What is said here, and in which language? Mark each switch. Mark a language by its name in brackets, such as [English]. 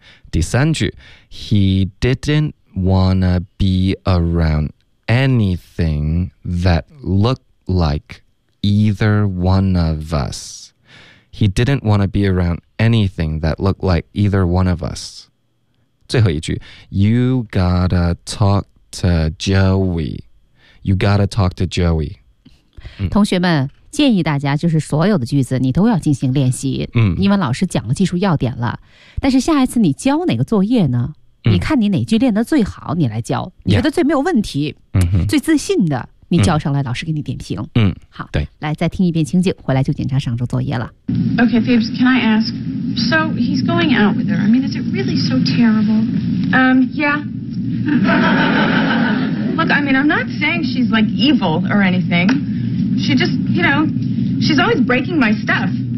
[Chinese] 第三句 [English] He didn't wanna be around anything that looked like either one of us. He didn't wanna be around anything that looked like either one of us. [Chinese] 最后一句 [English] You gotta talk to Joey You gotta talk to Joey [Chinese] 同学们建议大家就是所有的句子你都要进行练习，嗯，因为老师讲了技术要点了，但是下一次你交哪个作业呢，你看你哪句练得最好你来教，你觉得最没有问题，嗯哼，最自信的你交上来，老师给你点评。嗯，好，对，来再听一遍情景，回来就检查上周作业了。 [English] Okay, Phoebs, can I ask, so he's going out with her, I mean, is it really so terrible? Yeah. Look, I mean, I'm not saying she's like evil or anything. She just, you know, she's always breaking my stuff.